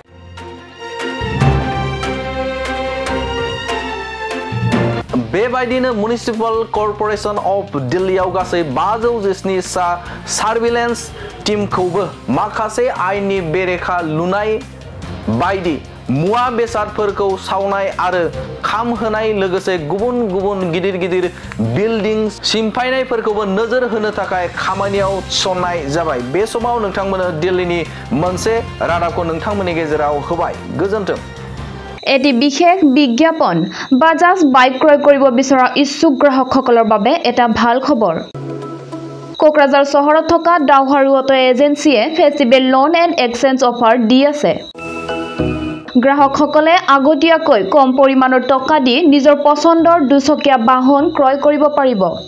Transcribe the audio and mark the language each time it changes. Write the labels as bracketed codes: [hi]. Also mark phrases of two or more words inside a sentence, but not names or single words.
[brx] बेबायदिनो म्युनिसिपल कर्परेशन अफ दिल्लीआव गासै 517 सार्भिलेन्स टीमखौबो माखासे आयेननि बेरेखा लुनाय बायदि मुवा बेसादफोरखौ सावनाय आरो खामहोनाय लोगोसे गुबुन गुबुन गिदिर बिल्डिं सिमफायनायफोरखौबो नोजोर होनो थाखाय खामानियाव थिसननाय जाबाय। बे समाव नोंथांमोननो दिल्लीनि मोनसे रादाबखौ नोंथांमोननि गेजेराव होबाय। गोजोन्थों। [as] এটি বিশেষ বিজ্ঞাপন বাজাজ বাইক ক্ৰয় কৰিব বিচৰা ইচ্ছুক গ্ৰাহকসকলৰ বাবে এটা ভাল খবৰ। কোকৰাঝাৰ চহৰত থকা ডাউহাৰু অটো এজেন্সিয়ে [en] festival loan and exchange offer [as] দি আছে। গ্ৰাহকসকলে আগতীয়াকৈ কম পৰিমাণৰ টকা দি নিজৰ পছন্দৰ দুচকীয়া বাহন ক্ৰয় কৰিব পাৰিব।